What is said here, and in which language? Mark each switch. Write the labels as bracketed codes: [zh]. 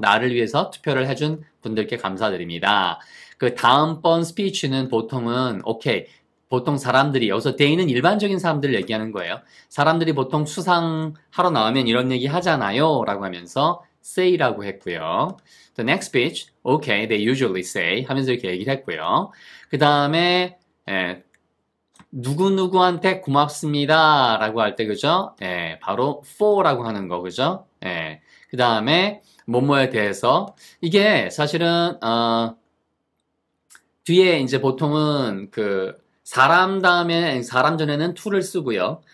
[ko] 나를 위해서 투표를 해준 분들께 감사드립니다. 그 다음번 스피치는 보통은 오케이. 보통 사람들이, 여기서 they는 일반적인 사람들을 얘기하는 거예요. 사람들이 보통 수상하러 나오면 이런 얘기 하잖아요 라고 하면서 say라고 했고요. [en] The next speech, okay, they usually say [ko] 하면서 이렇게 얘기를 했고요. 그 다음에 누구누구한테 고맙습니다 라고 할 때 그죠? 바로 for라고 하는 거 그죠? 그 다음에 뭐뭐에 대해서 이게 사실은 뒤에 이제 보통은 그 사람 다음에 사람 전에는 to를 쓰고요.